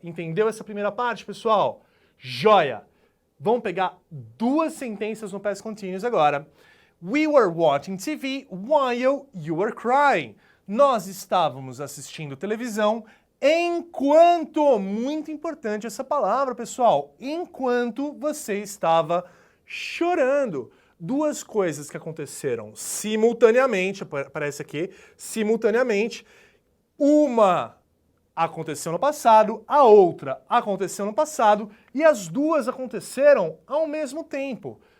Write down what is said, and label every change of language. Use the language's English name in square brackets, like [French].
[Portuguese] Entendeu essa primeira parte, pessoal? Joia! Vamos pegar duas sentenças no past continuous agora. [English] We were watching TV while you were crying. [Portuguese] Nós estávamos assistindo televisão enquanto, muito importante essa palavra, pessoal, enquanto você estava chorando. duas coisas que aconteceram simultaneamente, aparece aqui, simultaneamente, uma aconteceu no passado, a outra aconteceu no passado e as duas aconteceram ao mesmo tempo.